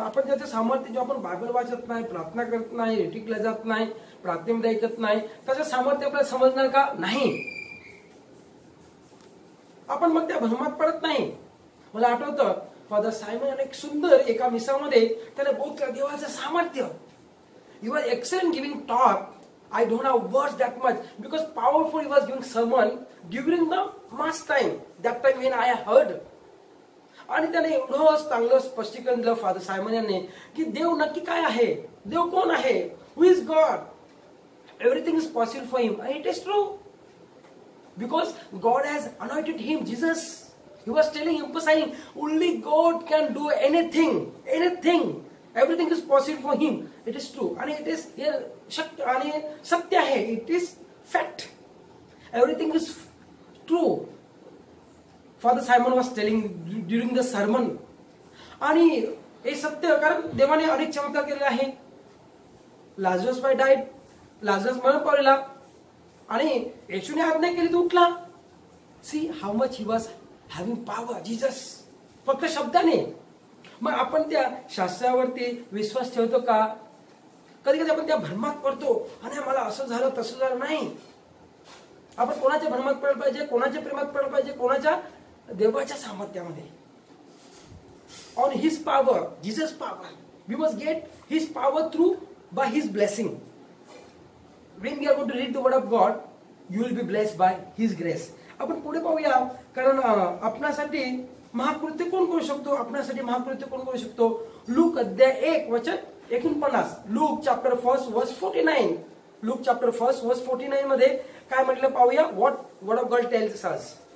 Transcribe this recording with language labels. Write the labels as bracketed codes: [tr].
[mr] आपण त्याचं सामर्थ्य जेव्हा आपण बायबल वाचत नाही, प्रार्थना करत नाही, रेटिकला जात नाही, प्रार्थनेमध्ये ऐकत नाही, त्याचं सामर्थ्य आपल्याला समजणार का? नाही. आपण मग त्या भ्रमात पडत नाही. मला आठवतं फादर सायमन याने एक सुंदर एका मिसामध्ये त्याने बोललं देवाचं सामर्थ्य. [en] He was excellent giving talk. I don't have words that much because powerful he was giving sermon during the mass time. That time when I heard. [mr] आणि त्याने एवढं चांगलं स्पष्टीकरण दिलं फादर सायमन यांनी की देव नक्की काय आहे, देव कोण आहे, [en] Who is God. Everything is possible for him and it is true because God has anointed him. Jesus, he was telling, emphasizing, only God can do anything. Everything is possible for him. It is true and it is [mr] शक्य आणि सत्य आहे. [en] It is fact. Everything is true. Father Simon was telling during the sermon. [mr] आणि हे सत्य, कारण देवाने अनेक चमत्कार केलेले आहे. लाजरस [en] by died, [mr] लाजरस मरण पावलेला आणि येशूने आज्ञा केली तो उठला. [en] See how much he was having power. Jesus [mr] फक्त शब्दाने. मग आपण त्या शास्त्रावरती विश्वास ठेवतो का? कधी कधी आपण त्या भ्रमात पडतो आणि मला असं झालं तसं झालं. नाही. आपण कोणाच्या भ्रमात पडलं पाहिजे, कोणाच्या प्रेमात पडलं पाहिजे, कोणाच्या देवाच्या सामर्थ्यामध्ये. [en] On his power, Jesus power. We must get his power through by his blessing. When we are going to read the word of God, you will be blessed by His grace. [mr] आपण पुढे पाहूया, कारण आपणासाठी महाकृत्य कोण करू शकतो? आपणासाठी महाकृत्य कोण करू शकतो? लूक अध्याय 1:49. लूक चॅप्टर 1 वर्स 49. लूक चॅप्टर 1 वर्स 49 मध्ये काय म्हटलं पाहूया. [en] What word of God tells us.